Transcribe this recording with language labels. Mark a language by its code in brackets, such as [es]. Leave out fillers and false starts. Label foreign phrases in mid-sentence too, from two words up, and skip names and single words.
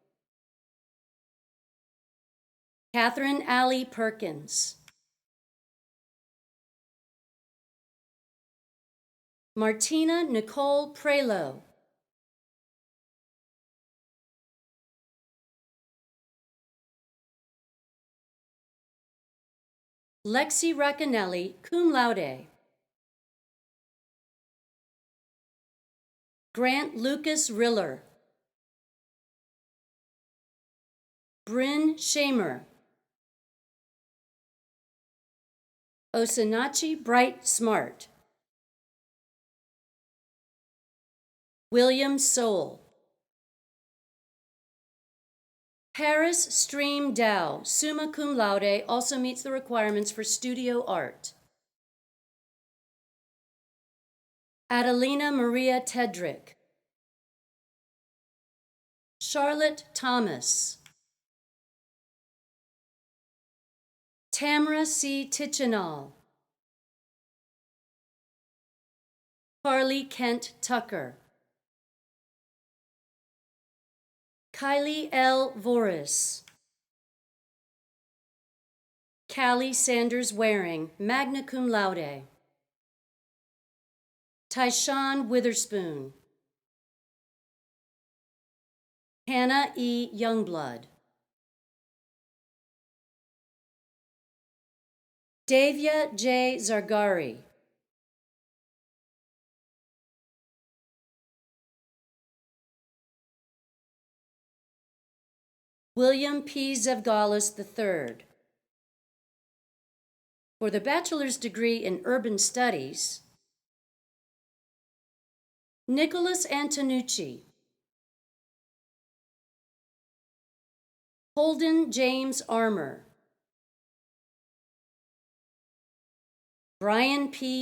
[en] Catherine Allie Perkins, Martina Nicole Prelo, Lexi Raccanelli, [la] cum laude, [en] Grant Lucas Riller, Bryn Shamer, Osinachi Bright Smart, William Soule, Paris Stream Dow, [la] summa cum laude, [en] also meets the requirements for studio art. Adelina Maria Tedrick, Charlotte Thomas, Tamara C. Tichenal, Carly Kent Tucker, Kylie L. Voris, Callie Sanders Waring, [la] magna cum laude, [en] Tyshawn Witherspoon, Hannah E. Youngblood, Davia J. Zargari, William P. Zevgalis III. For the bachelor's degree in urban studies, Nicholas Antonucci, Holden James Armour, Brian P.